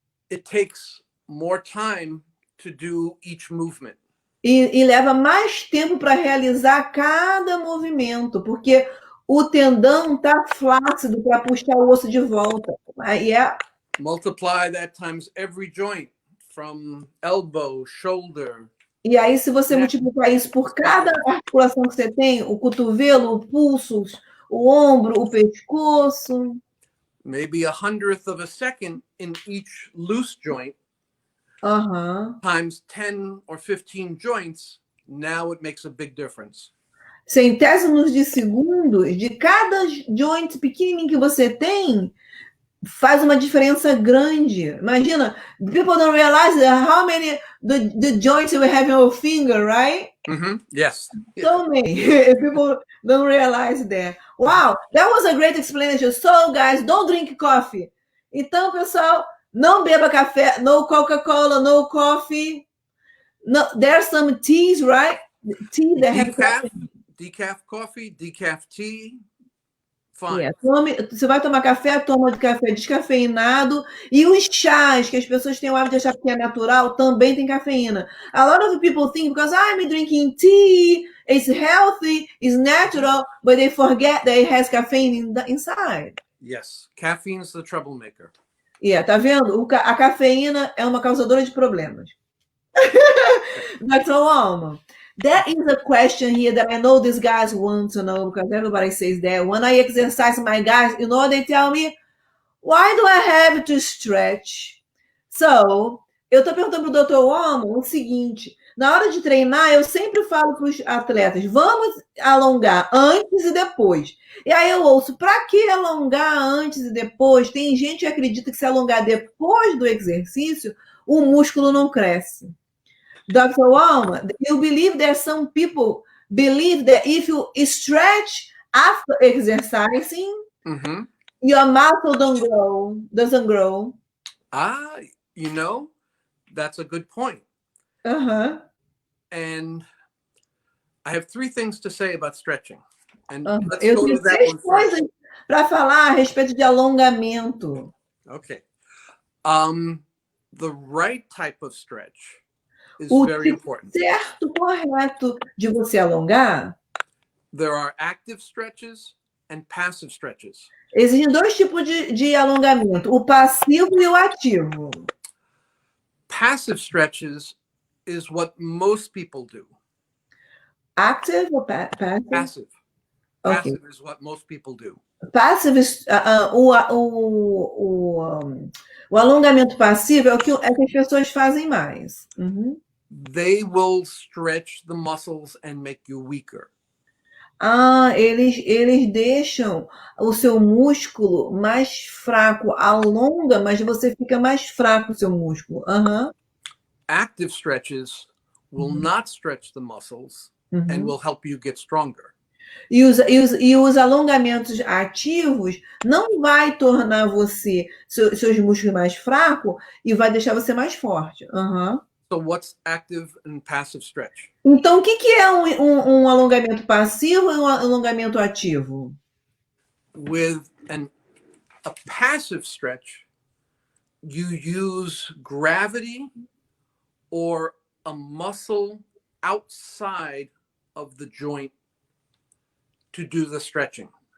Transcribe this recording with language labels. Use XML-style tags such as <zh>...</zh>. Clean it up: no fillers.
<en>It takes more time to do each movement.</en> <pt>E leva mais tempo para realizar cada movimento, porque o tendão está flácido para puxar o osso de volta.</pt> <en>Multiply that times every joint, from elbow, shoulder.</en> <pt>E aí, se você multiplicar isso por cada articulação que você tem, o cotovelo, o pulso, o ombro, o pescoço.</pt> <en>Maybe 100th of a second in each loose joint. Times 10 or 15 joints, now it makes a big difference.</en> <pt>Centésimos de segundos de cada joint pequenininho que você tem faz uma diferença grande.</pt> <en>Imagina, people don't realize how many the joints you have in your finger, right? Yes. So many. People don't realize that. Wow, that was a great explanation. So, guys, don't drink coffee.</en> <pt>Então, pessoal, não beba café,</pt> <en>no Coca-Cola, no coffee. No, there's some teas, right? Tea that have decaf coffee, decaf tea. Fine. Yeah.</en> <pt>Você vai tomar café, toma de café descafeinado. E os chás, que as pessoas têm o hábito de achar que é natural, também tem cafeína.</pt> <en>A lot of people think, because I'm drinking tea, it's healthy, it's natural, but they forget that it has caffeine inside. Yes, caffeine is the troublemaker.</en> <pt>Yeah, tá vendo? A cafeína é uma causadora de problemas.</pt> <en>Dr. Alma, that is a question here that I know these guys want to know, because everybody says that. When I exercise, my guys, you know, they tell me, why do I have to stretch?</en> <pt>So, eu tô perguntando pro Dr. Alma o seguinte, na hora de treinar, eu sempre falo para os atletas, vamos alongar antes e depois. E aí eu ouço, para que alongar antes e depois? Tem gente que acredita que se alongar depois do exercício, o músculo não cresce.</pt> <en>Dr. Alma, you believe that some people believe that if you stretch after exercising, your muscle doesn't grow. Ah, you know, that's a good point. And I have 3 things to say about stretching. And let's go to that one first.</en> <pt>Para falar a respeito de alongamento.</pt> <en>Okay. The right type of stretch is very important.</en> <pt>O certo, correto de você alongar.</pt> <en>There are active stretches and passive stretches.</en> <pt>Existem 2 tipos de alongamento, o passivo e o ativo.</pt> <en>Passive stretches is what most people do. Active or passive? Passive. Okay. Passive is what most people do.</en> <pt>Passive, o alongamento passivo é o que as pessoas fazem mais.</pt> <en>They will stretch the muscles and make you weaker.</en> <pt>Eles deixam o seu músculo mais fraco, alonga, mas você fica mais fraco o seu músculo. Aham.</pt> <en>Active stretches will Uhum. not stretch the muscles and Uhum. will help you get stronger.</en> <pt>E os alongamentos ativos não vai tornar seus músculos mais fracos e vai deixar você mais forte. Aham.</pt> <en>So what's active and passive stretch?</en> <pt>Então, o que é um alongamento passivo e um alongamento ativo?</pt> <en>With a passive stretch, you use gravity or a muscle outside of the joint to do the stretching.</en>